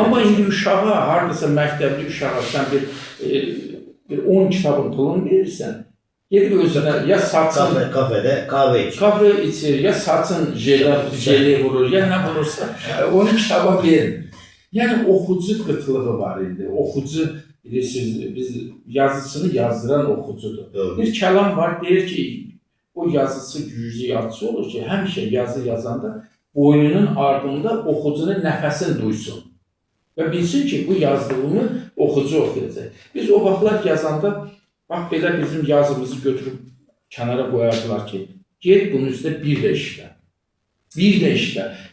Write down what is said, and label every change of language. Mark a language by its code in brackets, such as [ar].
[az] Amma indi uşağa, hardasa məktəbli uşağa sən bir 10 kitabın pulunu verirsən, gedib özünə ya satsın, [tr] Kafede kahve içiyor. [az] kahve içir, ya saçın jeli vurur, ya nə vurursa, onu kitaba verin. Yəni, oxucu qıtlığı var indi. Oxucu, bilirsiniz, biz yazısını yazdıran oxucudur. [tr] Doğru. [az] Bir kəlam var, deyir ki, o yazısı güclü yazısı olur ki, həmişə yazı yazanda boynunun ardında oxucunun nəfəsini duysun. Və bilsin ki, bu yazdığımı oxucu oxuyacaq. Biz o vaxtlar yazanda, bax, belə bizim yazımızı götürüb kənara qoyardılar ki, get bunun üstə bir də işlə. Bir də işlə.